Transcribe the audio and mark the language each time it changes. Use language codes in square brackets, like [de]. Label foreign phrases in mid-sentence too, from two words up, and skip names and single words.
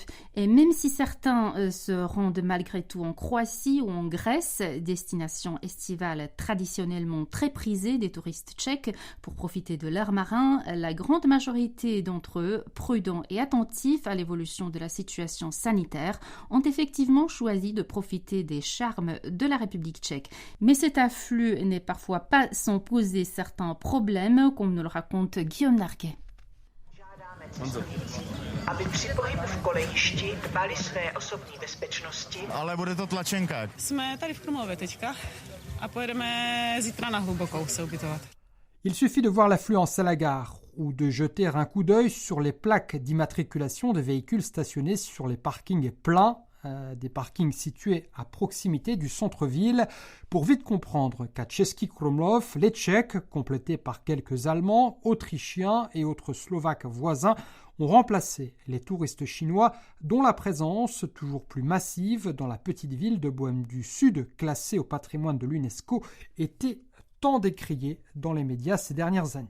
[fr] Et même si certains se rendent malgré tout en Croatie ou en Grèce, destination estivale traditionnellement très prisée des touristes tchèques pour profiter de l'air marin, la grande majorité d'entre eux, prudents et attentifs à l'évolution de la situation sanitaire, ont effectivement choisi de profiter des charmes de la République tchèque. Mais cet afflux n'est parfois pas sans poser certains problèmes, comme nous le raconte Guillaume Larquet. [cs] Aby při pohybu v kolejišti dbali své osobní bezpečnosti. Ale bude to tlačenka. Jsme tady v Krumlově teďka a pojedeme zítra na Hlubokou se ubytovat. [fr] Il suffit de voir l'affluence à la gare ou de jeter un coup d'œil sur les plaques d'immatriculation des véhicules stationnés sur les parkings pleins, des parkings situés à proximité du centre-ville, pour vite comprendre qu'à Český Krumlov, les Tchèques, complétés par quelques Allemands, Autrichiens et autres Slovaques voisins, ont remplacé les touristes chinois dont la présence toujours plus massive dans la petite ville de Bohême du Sud, classée au patrimoine de l'UNESCO, était tant décriée dans les médias ces dernières années.